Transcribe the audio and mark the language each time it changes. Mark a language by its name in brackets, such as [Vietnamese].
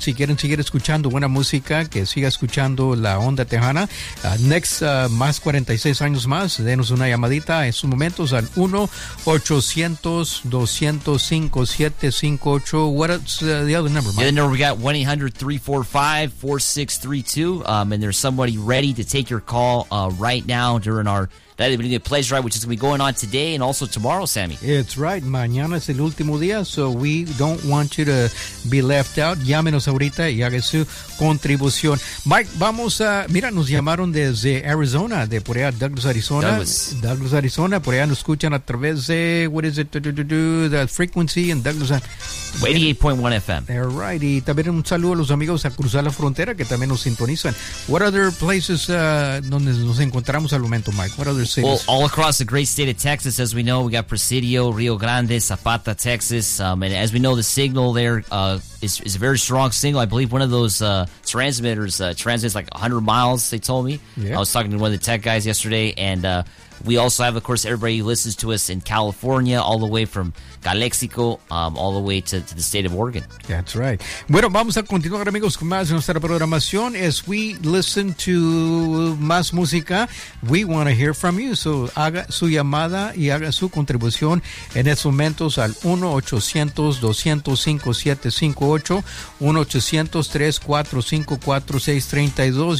[Spanish] Si quieren seguir escuchando buena música, que siga escuchando la onda tejana. Next, más 46 años más, denos una llamadita en sus momentos al 1-800-205-7758. [English] What's the other number, Mike? The other number we got, 1-800-345-4632. And there's somebody ready to take your call right now. During our Radio Bilingue Pledge Drive, which is going to be going on today and also tomorrow, Sammy. It's right. [Spanish] Mañana es el último día, [English] so we don't want you to be left out. [Spanish] Llámenos ahorita y haga su contribución. Mike, vamos a... Mira, nos llamaron desde Arizona, de por allá, Douglas, Arizona. Douglas, [English] Arizona. [Spanish] Por allá nos escuchan a través de... [English] What is it? The frequency in Douglas. 88.1 FM. All right. [Spanish] Y también un saludo a los amigos a cruzar la frontera que también nos sintonizan. [English] What other places [Spanish] donde nos encontramos al momento, Mike? [English] What Well, all across the great state of Texas, as we know, we got Presidio, Rio Grande, Zapata, Texas. And as we know, the signal there is a very strong signal. I believe one of those transmitters transmits like 100 miles, they told me. Yeah. I was talking to one of the tech guys yesterday. And we also have, of course, everybody who listens to us in California, all the way from Calexico, all the way to the state of Oregon. That's right. [Spanish] Bueno, vamos a continuar, amigos, con más de nuestra programación. [English] As we listen to [Spanish] más música, [English] we want to hear from you. [Spanish] So haga su llamada y haga su contribución en estos momentos al 1-800-205-7758, 1-800-345-4632.